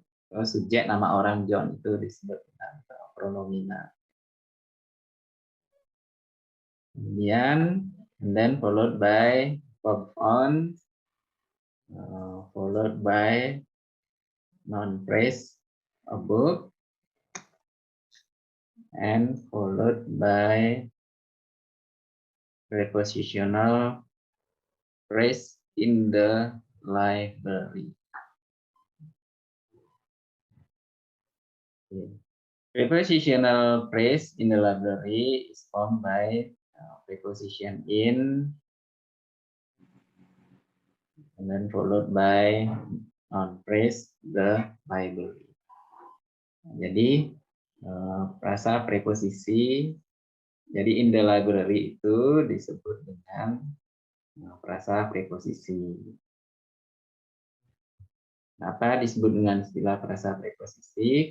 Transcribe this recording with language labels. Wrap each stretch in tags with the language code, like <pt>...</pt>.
<id>Subjek nama orang John itu disebut dengan pronomina. Kemudian,</id> <en>and then followed by verb on, followed by noun phrase, a book, and followed by prepositional phrase in the library. Okay. Prepositional phrase in the library is formed by preposition in, and then followed by noun phrase the library.</en> <id>Jadi frasa preposisi, jadi</id> <en>in the library</en> <id>itu disebut dengan frasa preposisi. Kenapa disebut dengan istilah frasa preposisi?</id>